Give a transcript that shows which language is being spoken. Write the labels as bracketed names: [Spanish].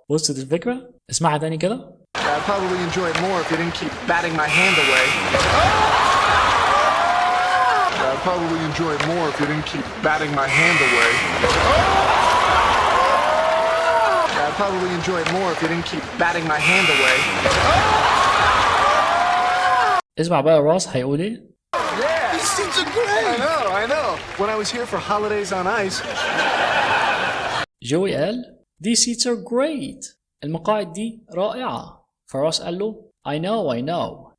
[Arabic] وصلت الفكرة؟ اسمعها تاني كده. [English] I'd probably enjoy it more if you didn't keep batting my hand away. I'd probably enjoy it more if you didn't keep batting my hand away. I'd probably enjoy it more if you didn't keep batting my hand away. [Arabic] اسمع بقى راس هيقول ايه؟ [English] Yeah, these seats are great. I know. When I was here for holidays on ice. [Arabic] جوي قال [English] These seats are great. [Arabic] المقاعد دي رائعة. فراس قال له [English] I know.